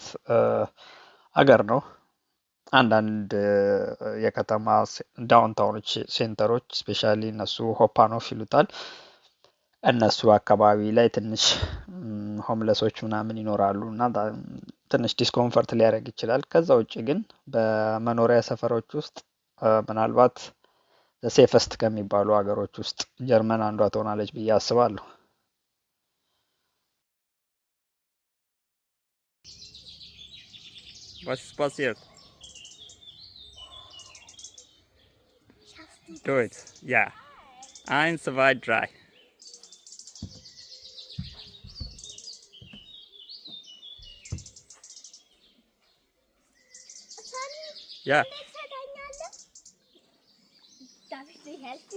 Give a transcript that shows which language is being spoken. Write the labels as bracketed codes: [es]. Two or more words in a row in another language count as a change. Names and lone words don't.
[am] ሀገር ነው። አንዳንድ የከተማ [en] downtowns centers specially [am] እነሱ ሆፓኖፍ ይሉታል። እነሱ አካባቢ ላይ ትንሽ ሆምለሶች ምናምን ይኖራሉ እና ትንሽ ዲስኮምፈርት ሊያደርግ ይችላል። ከዛ ውጭ ግን በመኖሪያ ሰፈሮች ውስጥ ምናልባት ሴፈስት ከሚባሉ ሀገሮች ውስጥ ጀርመን አንዷ ትሆናለች ብዬ አስባለሁ። [de] Was ist passiert? [en] Do it. [de] Ja. 1, 2, 3. Ja. Darf ich dir helfen?